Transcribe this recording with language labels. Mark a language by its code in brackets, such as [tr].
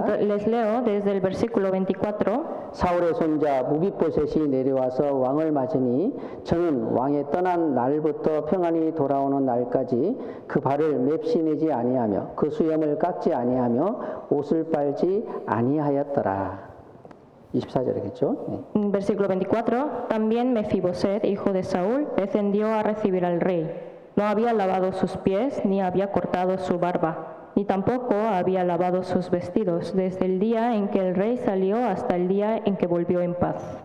[es] Entonces, les leo desde el versículo 24. [ko] 사울의 손자 무비보셋이 내려와서 왕을 맞으니 저는 왕의 떠난 날부터 평안히 돌아오는 날까지 그 발을 맵시내지 아니하며 그 수염을 깎지 아니하며 옷을 빨지 아니하였더라. 24절이겠죠? 네. [es] Versículo 24. También Mefiboset, hijo de Saúl, descendió a recibir al rey. No había lavado sus pies ni había cortado su barba, ni tampoco había lavado sus vestidos desde el día en que el rey salió hasta el día en que volvió en paz.